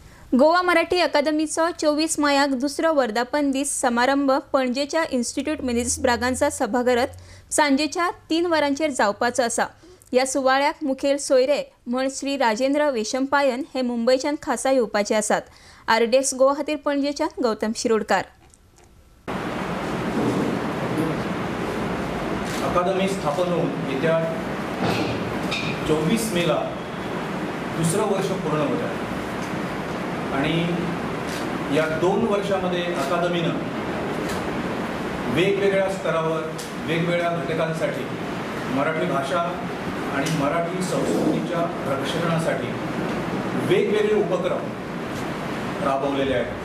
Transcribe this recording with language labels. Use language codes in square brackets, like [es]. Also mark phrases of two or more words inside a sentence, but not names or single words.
[kok] गोवा मराठी अकादमीचा 24 मायाक दुसरो वर्धापन दीस समारंभ पणजेच्या इन्स्टिट्यूट मिनिस ब्रागांचा सभाघरात सांजेच्या 3 वरांचेर जावपाचो आसा। या सुवाळ्याक मुखेल सोयरे म्हण श्री राजेंद्र वेशंपायन हे मुंबईच्यान खासा येवपाचे आसात। आरडेक्स गोवा खातीर पणजेच्यान गौतम शिरोडकार। [mr] अकादमी स्थापन होऊन येत्या 24 मेला दुसरं वर्ष पूर्ण होत आहे आणि या 2 वर्षामध्ये अकादमीनं वेगवेगळ्या स्तरावर वेगवेगळ्या घटकांसाठी मराठी भाषा आणि मराठी संस्कृतीच्या रक्षणासाठी वेगवेगळे उपक्रम राबवलेले आहेत।